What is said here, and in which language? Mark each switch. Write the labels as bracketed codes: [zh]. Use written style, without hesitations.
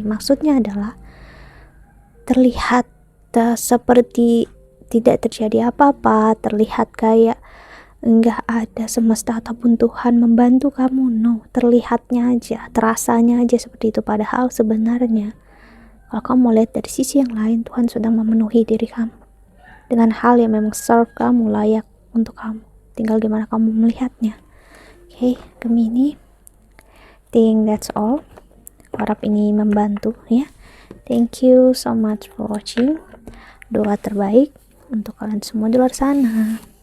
[id] Maksudnya adalah terlihat seperti tidak terjadi apa-apa, terlihat kayak enggak ada semesta ataupun Tuhan membantu kamu. No, terlihatnya aja, terasanya aja seperti itu. Padahal sebenarnya kalau kamu mau lihat dari sisi yang lain, Tuhan sedang memenuhi diri kamu dengan hal yang memang serve kamu, layak untuk kamu. Tinggal gimana kamu melihatnya. [en] Oke, Gemini, think that's all. [id] Harap ini membantu, ya. [en] Thank you so much for watching. [id] Doa terbaik untuk kalian semua di luar sana.